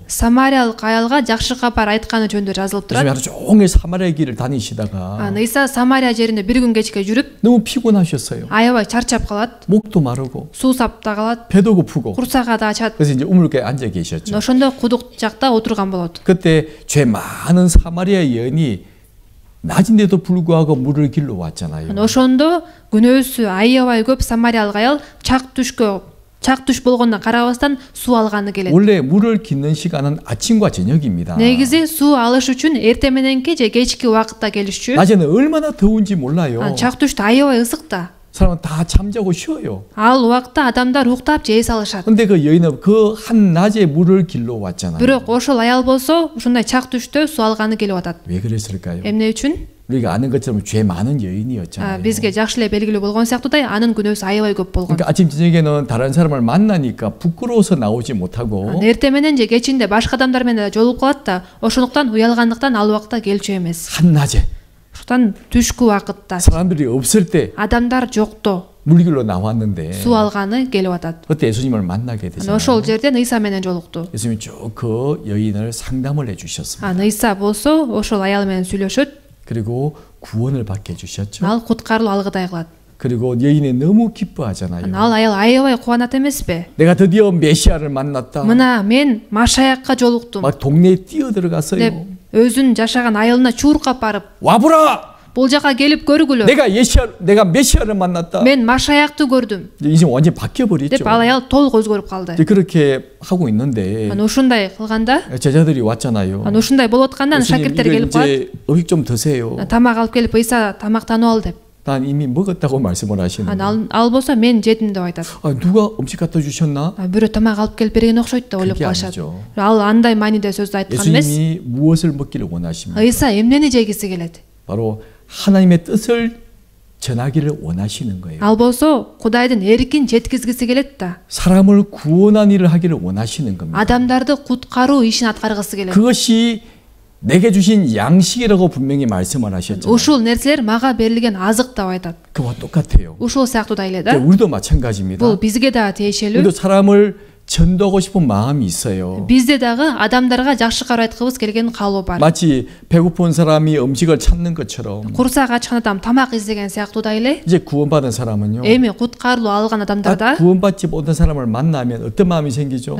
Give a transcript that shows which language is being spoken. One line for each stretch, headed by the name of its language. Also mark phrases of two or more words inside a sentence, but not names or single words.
Kyrgyz: Самариялык аялга жакшы кабар айтканы жөнүндө жазылып
Korean: 요즘에
Kyrgyz: турат.
Korean: 하루 종일 사마리아 길을 다니시다가
Kyrgyz: Ыйса Самария жеринде бир күн кечке жүрүп,
Korean: 너무 피곤하셨어요.
Kyrgyz: аябай чарчап калат,
Korean: 목도 마르고
Kyrgyz: суусап да калат,
Korean: 배도 고프고
Kyrgyz: курсага да ачат.
Korean: 그래서 이제 우물가에 앉아 계셨죠.
Kyrgyz: Ошондо кудук жакта отурган болот.
Korean: 그때 죄 많은 사마리아 여인이 낮인데도 불구하고 물을 길러 왔잖아요.
Kyrgyz: Ошондо күнөөсү аябай көп Самариялык аял чак түш болгондон карабастан суу алганы келет.
Korean: 원래 물을 깃는 시간은 아침과 저녁입니다.
Kyrgyz: Негизи суу алыш үчүн эрте мененки же кечки убакытта келишчү.
Korean: 낮에는 얼마나 더운지 몰라요.
Kyrgyz: Чак түштө аябай ысык да.
Korean: 사람은 다 잠자고 쉬어요.
Kyrgyz: Ал убакта адамдар уктап же эс алышат.
Korean: 근데 그 여인은 그 한 낮에 물을 길러 왔잖아요.
Kyrgyz: Бирок ошол аял болсо ушундай чак түштө суу алганы келип атат.
Korean: 왜 그랬을까요?
Kyrgyz: Эмне үчүн?
Korean: 우리가 아는 것처럼 죄 많은 여인이었잖아요.
Kyrgyz: Бизге жакшы эле белгилүү болгон сыяктуудай анын күнөөсү аябай көп болгон.
Korean: 그러니까 아침 저녁에는 다른 사람을 만나니까 부끄러워서 나오지 못하고
Kyrgyz: Эрте менен же кечинде башка адамдар менен жолугуп калат да, ошондуктан уялгандыктан ал убакта келчү эмес.
Korean: 한낮에
Kyrgyz: Ошондон түшкү убакытта
Korean: 사람들이 없을 때
Kyrgyz: адамдар жокто
Korean: 물길로 나왔는데
Kyrgyz: суу алганы келип атат.
Korean: 그때 예수님을 만나게 되잖아요.
Kyrgyz: Ошол жерден Ыйса менен жолукту.
Korean: 예수님이 쭉 그 여인을 상담을 해주셨습니다.
Kyrgyz: Ыйса болсо ошол аял менен сүйлөшөт.
Korean: 그리고 구원을 받게 해주셨죠.
Kyrgyz: Ал куткарылуу алгыдай кылат.
Korean: 그리고 여인이 너무 기뻐하잖아요.
Kyrgyz: Ал аял аябай кубанат эмеспи?
Korean: 내가 드디어 메시아를 만났다.
Kyrgyz: Мына мен Машаякка жолуктум
Korean: 막 동네에 뛰어들어갔어요.
Kyrgyz: деп өзүн жашаган айылына чууркап барып,
Korean: 와보라!
Kyrgyz: бул жака келип көргүлө.
Korean: 내가 메시아를 만났다.
Kyrgyz: Мен Машаякты көрдүм
Korean: 인생 완전 바뀌어버렸죠.
Kyrgyz: деп ал аял толук өзгөрүп калды.
Korean: 이제 그렇게 하고 있는데
Kyrgyz: Ушундай кылганда,
Korean: 제자들이 왔잖아요.
Kyrgyz: ушундай болуп атканда 예수님 шакирттер
Korean: 이거
Kyrgyz: келип калат.
Korean: 이제 음식 좀 드세요.
Kyrgyz: Тамак алып келип Ыйса тамактанып ал деп.
Korean: 난 이미 먹었다고 말씀을 하시는 거예요.
Kyrgyz: Ал болсо мен жедим деп айтат.
Korean: 누가 음식 갖다 주셨나?
Kyrgyz: Бирөө тамак алып келип берген окшойт деп ойлоп
Korean: 그게
Kyrgyz: калышат.
Korean: 아니죠.
Kyrgyz: Ал андай мааниде сөздү айткан эмес.
Korean: 예수님이 무엇을 먹기를 원하십니까?
Kyrgyz: Ыйса эмнени жегиси келет?
Korean: 바로 하나님의 뜻을 전하기를 원하시는 거예요.
Kyrgyz: Ал болсо Кудайдын эркин жеткизгиси келет да.
Korean: 사람을 구원한 일을 하기를 원하시는 겁니다.
Kyrgyz: Адамдарды куткаруу ишин аткаргысы келет.
Korean: 그것이 내게 주신 양식이라고 분명히 말씀을 하셨잖아요.
Kyrgyz: Ушул нерселер мага берилген азык деп айтат.
Korean: 그와 똑같아요.
Kyrgyz: Ушул сыяктуудай эле да.
Korean: 우리도 마찬가지입니다.
Kyrgyz: Бул бизге да тиешелүү.
Korean: 우리도 사람을 전도하고 싶은 마음이 있어요.
Kyrgyz: Бизде дагы адамдарга жакшы кабар айткыбыз келген каалоо бар.
Korean: 마치 배고픈 사람이 음식을 찾는 것처럼
Kyrgyz: Курсак ачкан адам тамак издеген сыяктуудай эле.
Korean: 이제 구원받은 사람은요.
Kyrgyz: Эми куткарылуу алган
Korean: 딱
Kyrgyz: адамдарда
Korean: 구원받지 못한 사람을 만나면 어떤 마음이 생기죠?